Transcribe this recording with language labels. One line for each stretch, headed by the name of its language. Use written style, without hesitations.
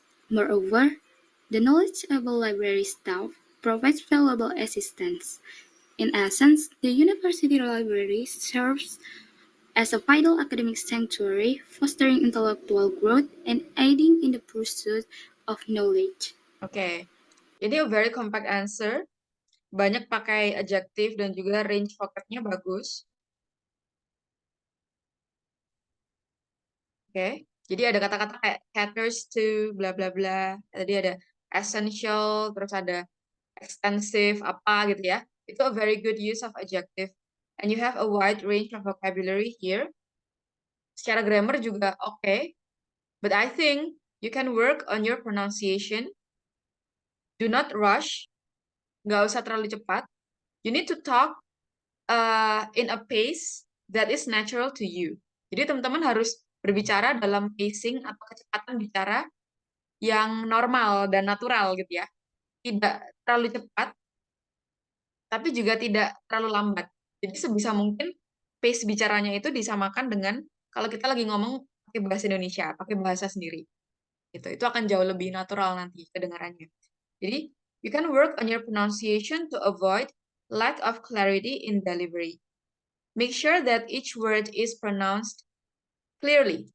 English: Moreover, the knowledgeable library staff provides valuable assistance. In essence, the university library serves as a vital academic sanctuary, fostering intellectual growth and aiding in the pursuit of knowledge.
Indonesian: Oke, ini
English: a very compact answer.
Indonesian: Banyak pakai adjective dan juga range vocabnya bagus. Oke, jadi ada kata-kata kayak
English: caters to,
Indonesian: bla bla bla. Tadi ada essential, terus ada extensive, apa gitu ya.
English: Itu a very good use of adjective. And you have a wide range of vocabulary here.
Indonesian: Secara grammar juga oke.
English: But I think you can work on your pronunciation. Do not rush.
Indonesian: Nggak usah terlalu cepat.
English: You need to talk in a pace that is natural to you.
Indonesian: Jadi teman-teman harus berbicara dalam pacing atau kecepatan bicara yang normal dan natural gitu ya. Tidak terlalu cepat, tapi juga tidak terlalu lambat. Jadi sebisa mungkin pace bicaranya itu disamakan dengan kalau kita lagi ngomong pakai bahasa Indonesia, pakai bahasa sendiri. Gitu. Itu akan jauh lebih natural nanti kedengarannya.
English: Jadi, you can work on your pronunciation to avoid lack of clarity in delivery. Make sure that each word is pronounced clearly.